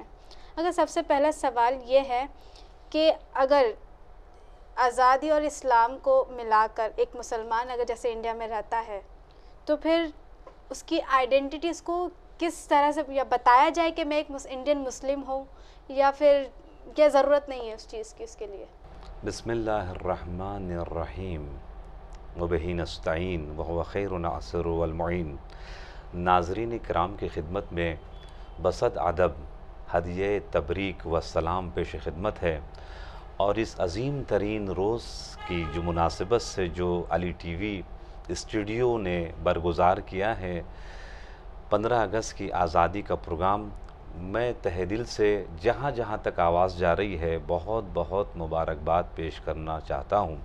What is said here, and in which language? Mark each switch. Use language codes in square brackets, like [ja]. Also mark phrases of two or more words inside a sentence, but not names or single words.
[ur] اگر سب سے پہلا سوال یہ ہے کہ اگر آزادی اور اسلام کو ملا کر ایک مسلمان اگر جیسے انڈیا میں رہتا ہے تو پھر اس کی آئیڈینٹی اس کو کس طرح سے یا بتایا جائے کہ میں ایک [en] Indian Muslim [ur] ہوں، یا پھر کیا ضرورت نہیں ہے اس چیز کی اس کے لیے؟ [ar] بسم اللہ الرحمن الرحیم وبہ نستعین وہو خیر الناصر والمعین. [ur] ناظرین کرام کی خدمت میں بصد ادب ہدیہ تبریک و سلام پیش خدمت ہے. اور اس عظیم ترین روز کی جو مناسبت سے جو علی ٹی وی اسٹوڈیو نے برگزار کیا ہے 15 اگست کی آزادی کا پروگرام، میں تہہ دل سے جہاں جہاں تک آواز جا رہی ہے بہت بہت مبارکباد پیش کرنا چاہتا ہوں.